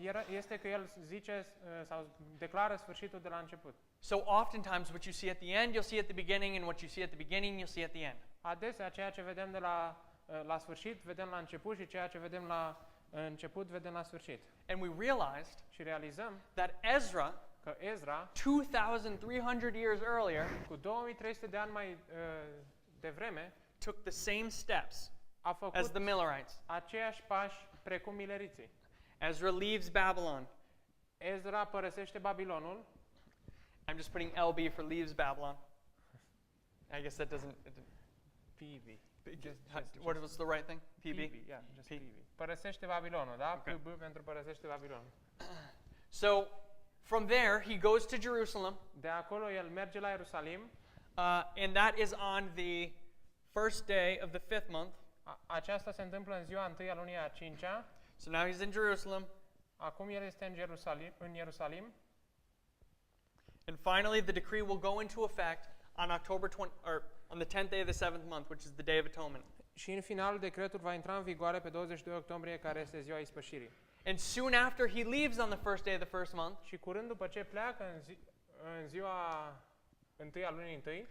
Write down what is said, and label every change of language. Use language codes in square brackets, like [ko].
[ro] este că El zice sau declară sfârșitul de la început. [en] So oftentimes what you see at the end, you'll see at the beginning, and what you see at the beginning, you'll see at the end. [ro] Adesea ceea ce vedem de la sfârșit, vedem la început și ceea ce vedem la început, vedem la sfârșit. [en] And we realized [ro] Și realizăm [en] that Ezra, [ro] că Ezra, [en] 2,300 years earlier, [ro] cu 2300 de ani mai devreme, [en] took the same steps [ro] a [en] as [ro] făcut [en] the Millerites. [ro] aceiași pași precum mileriții. [en] Ezra leaves Babylon. [ro] Ezra părăsește Babilonul. [en] I'm just putting LB for leaves Babylon. I guess that doesn't. PB. What was the right thing? PB? Yeah, just PB. [ro] Părăsește Babilonul, da? [en] Okay. [ro] PB pentru părăsește Babilonul. [en] So, from there, he goes to Jerusalem, [ro] De acolo el merge la Ierusalim. [en] and that is on the first day of the 5th month. [ro] Aceasta se întâmplă în ziua 1 a lunii a 5-a. [en] So now he's in Jerusalem, [ro] Acum el este în Ierusalim. [en] and finally the decree will go into effect on October 20, or on the 10th day of the 7th month, which is the Day of Atonement. [ro] Și în final decretul va intra în vigoare pe 22 octombrie, care este ziua ispășirii. [en] And soon after he leaves on the first day of the first month, [ro] Și curând după ce pleacă în ziua 1 a lunii 1,